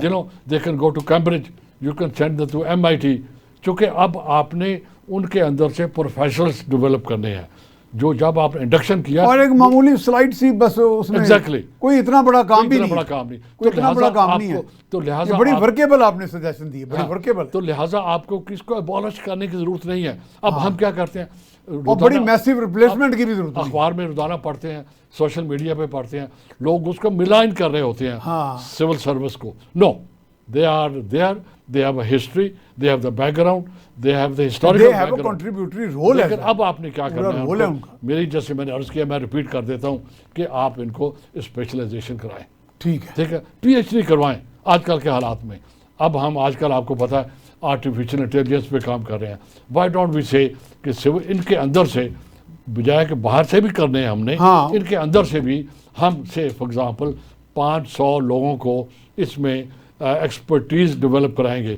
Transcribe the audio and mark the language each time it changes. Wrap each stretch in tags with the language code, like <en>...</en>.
<en>you know they can go to Cambridge, you can send them to MIT.</en> <ur>چونکہ اب آپ نے ان کے اندر سے پروفیشنلز ڈیولپ کرنے ہیں جو جب آپ نے انڈکشن کیا, اور ایک معمولی سلائڈ سی بس اس میں ایگزیکٹلی کوئی اتنا بڑا کام بھی نہیں, بڑا کام نہیں, کوئی اتنا بڑا کام نہیں ہے. تو لہٰذا بڑی ورکیبل آپ نے سجیشن دی ہے, بڑی ورکیبل. تو لہٰذا آپ کو کس کو ابالش کرنے کی ضرورت نہیں ہے. اب ہم کیا کرتے ہیں, اور بڑی میسیو ریپلیسمنٹ کی بھی ضرورت ہے. اخبار میں روزانہ پڑھتے ہیں, سوشل میڈیا پہ پڑھتے ہیں, لوگ اس کو ملائن کر رہے ہوتے ہیں سول سروس کو. نو,</ur> <en>they are there, they have a history, they have the background, they have the historical background. They have a contributory role.</en> <ur>لیکن اب آپ نے کیا کرنا ہے, میری جیسے میں نے عرض کیا, میں ریپیٹ کر دیتا ہوں کہ آپ ان کو اسپیشلائزیشن کرائیں. ٹھیک ہے, ٹھیک ہے, پی ایچ ڈی کروائیں آج کل کے حالات میں. اب ہم آج کل آپ کو پتہ ہے آرٹیفیشل انٹیلیجنس پہ کام کر رہے ہیں.</ur> <en>why don't we say</en> <ur>کہ ان کے اندر سے بجائے کہ باہر سے بھی کرنے ہیں ہم نے, ان کے اندر سے بھی ہم سے فار ایگزامپل 500 لوگوں کو اس میں ایکسپرٹیز ڈیولپ کرائیں گے,</ur>